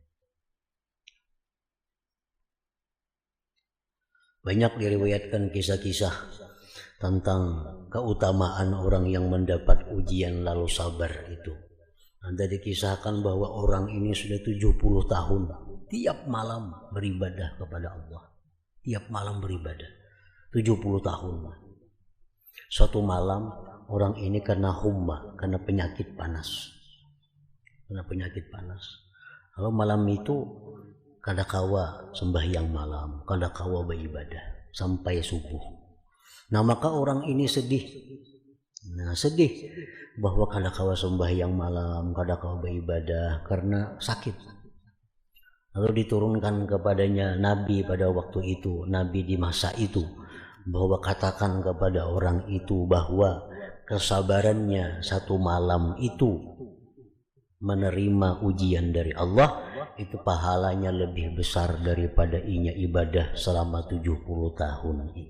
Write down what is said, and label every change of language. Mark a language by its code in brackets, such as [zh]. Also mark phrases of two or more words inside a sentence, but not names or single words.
[id] Banyak diriwayatkan kisah-kisah tentang keutamaan orang yang mendapat ujian lalu sabar itu. Ada dikisahkan bahwa orang ini sudah 70 tahun tiap malam beribadah kepada Allah. Tiap malam beribadah 70 tahun. Suatu malam orang ini kena humma, kena penyakit panas. Lalu malam itu kadakawa sembahyang malam, kadakawa beribadah sampai subuh. Nah maka orang ini sedih. Sedih bahwa kadakawa sembahyang malam, kadakawa beribadah karena sakit. Lalu diturunkan kepadanya Nabi pada waktu itu, Nabi di masa itu, bahwa katakan kepada orang itu bahwa kesabarannya satu malam itu menerima ujian dari Allah, itu pahalanya lebih besar daripada inya ibadah selama 70 tahun itu.